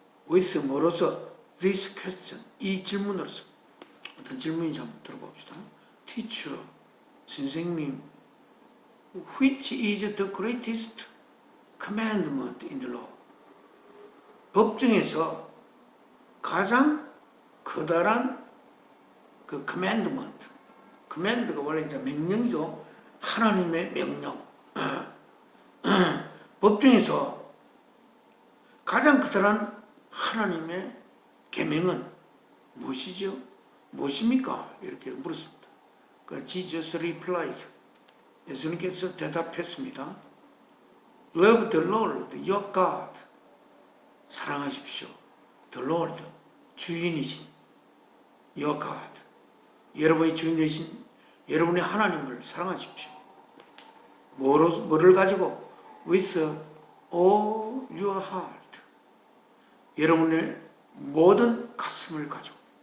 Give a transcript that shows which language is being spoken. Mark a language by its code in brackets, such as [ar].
[en] with [ko] 뭐로서? [en] this question, [ko] 이 질문으로서. 어떤 질문인지 한번 들어봅시다. [en] Teacher, [ko] 선생님, [en] which is the greatest commandment in the law? [ko] 법 중에서 가장 커다란 그 command가 원래 이제 명령이죠. 하나님의 명령. 법 중에서 가장 커다란 하나님의 계명은 무엇이죠? 무엇입니까? 이렇게 물었습니다. 그 [en] Jesus replied, [ko] 예수님께서 대답했습니다. [en] Love the Lord your God, [ko] 사랑하십시오. [en] The Lord, [ko] 주인이신 [en] your God, [ko] 여러분의 주인 되신 여러분의 하나님을 사랑하십시오. 뭐를 가지고? [en] With all your heart, [ko] 여러분의 모든 가슴을 가지고.